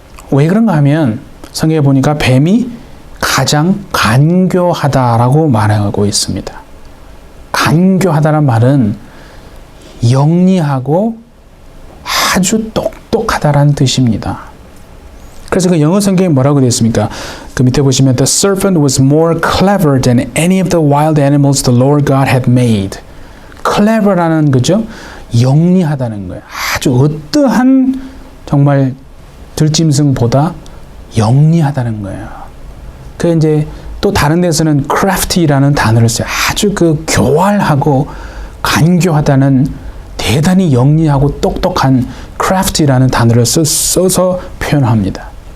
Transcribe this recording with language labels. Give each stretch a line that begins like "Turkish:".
Korean: 왜 그런가 하면 성경에 보니까 뱀이 가장 간교하다라고 말하고 있습니다. 간교하다는 말은 영리하고 아주 똑똑하다라는 뜻입니다. 그래서 그 영어 성경에 뭐라고 되어 있습니까? 그 밑에 보시면
English: The serpent was more clever than any of the wild animals the Lord God had made.
Korean: clever라는 거죠. 영리하다는 거예요. 아주 어떠한 정말 들짐승보다 영리하다는 거예요. 그 이제 또 다른 데서는 crafty라는 단어를 써요. 아주 그 교활하고 간교하다는 대단히 영리하고 똑똑한 crafty라는 단어를 써서 표현합니다.